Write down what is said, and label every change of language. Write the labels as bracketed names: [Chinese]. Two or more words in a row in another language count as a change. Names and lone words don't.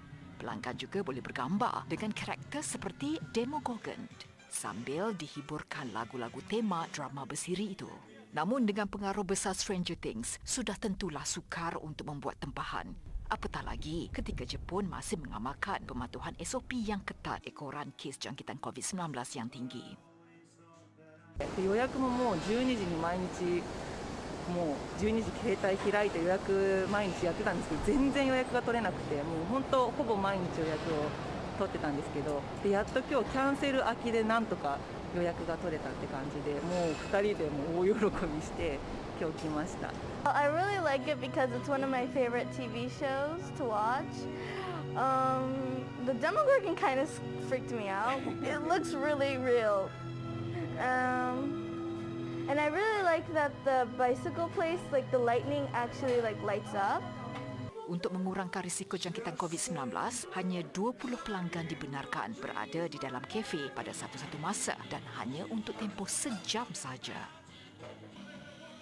[Malay] Pelanggan juga boleh bergambar dengan karakter seperti Demogorgon sambil dihiburkan lagu-lagu tema drama bersiri itu. Namun dengan pengaruh besar Stranger Things, sudah tentulah sukar untuk membuat tempahan. Apatah lagi ketika Jepun masih mengamalkan pematuhan SOP yang ketat ekoran kes jangkitan COVID-19 yang tinggi. [Japanese] 予約ももう12時に毎日もう12時携帯開いて予約毎日やってたんですけど全然予約が取れなくてもう本当ほぼ毎日予約を取ってたんですけどでやっと今日キャンセル空きでなんとか予約が取れたって感じでもう2人でもう大喜びして今日来ました。 [English] I really like it because it's one of my favorite TV shows to watch. The Demogorgon kind of freaked me out. It looks really real. And I really like that the bicycle place, like the lightning actually like lights up. [Malay] Untuk mengurangkan risiko jangkitan COVID-19, hanya 20 pelanggan dibenarkan berada di dalam kafe pada satu-satu masa dan hanya untuk tempoh sejam sahaja.